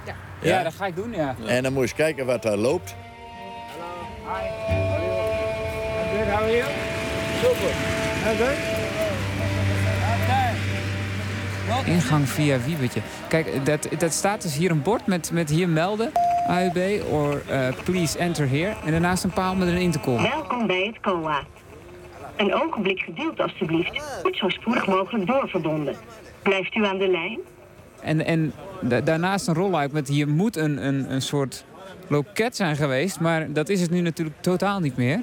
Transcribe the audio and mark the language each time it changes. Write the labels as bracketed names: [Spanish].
[Dutch] Ja, ja, dat ga ik doen, ja. En dan moet je eens kijken wat daar loopt. Ingang via Wiebertje. Kijk, dat staat dus hier een bord met hier melden. [English] AUB, or please enter here. [Dutch] En daarnaast een paal met een intercom. Welkom bij het COA. Een ogenblik geduld alstublieft. Goed zo spoedig mogelijk doorverbonden. Blijft u aan de lijn? En daarnaast een rolluik met hier moet een soort... loket zijn geweest, maar dat is het nu natuurlijk totaal niet meer.